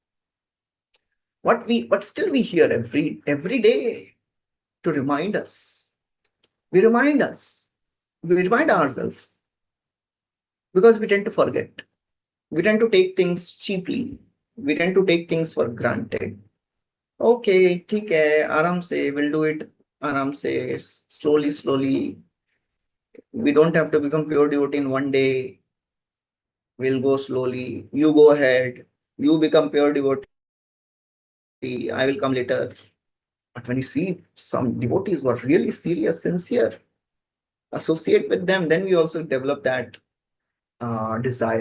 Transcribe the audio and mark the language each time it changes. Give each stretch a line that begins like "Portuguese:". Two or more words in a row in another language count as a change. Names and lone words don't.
English: But still we hear every day to remind us. We remind ourselves, because we tend to forget. We tend to take things cheaply. We tend to take things for granted.
Hindi: Okay, ठीक है, आराम से,
English: we'll do it
Hindi: आराम से,
English: slowly. We don't have to become pure devotee in one day. We'll go slowly. You go ahead. You become pure devotee. I will come later. But when you see some devotees who are really serious, sincere, associate with them, then we also develop that desire.